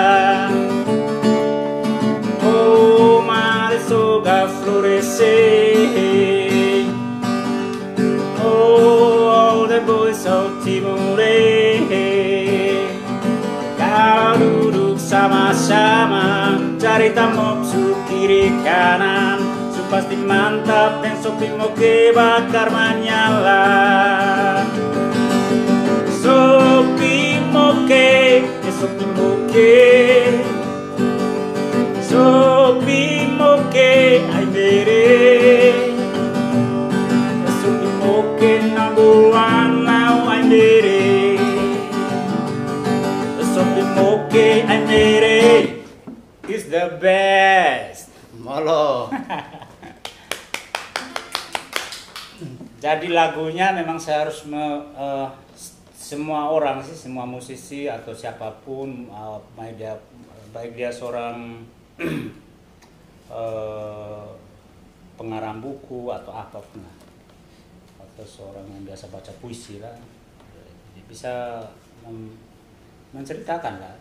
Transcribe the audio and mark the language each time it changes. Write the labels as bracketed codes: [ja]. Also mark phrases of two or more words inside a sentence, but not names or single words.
[en] Oh, mare soga florescer. Oh, all the boys of Timure. [id] Kalau duduk sama-sama cari tamopsu kiri kanan, pasti mantap dan Sopi Moke bakar menyala. Sopi Moke, Sopi Moke, Sopi Moke, ay mere. Sopi Moke, [en] number one now, ay mere. Sopi Moke, ay mere, is the best. Molo. [id] Jadi lagunya memang saya harus semua orang sih, semua musisi atau siapapun, baik dia seorang pengarang buku atau apapun, atau seorang yang biasa baca puisi lah, bisa menceritakan lah.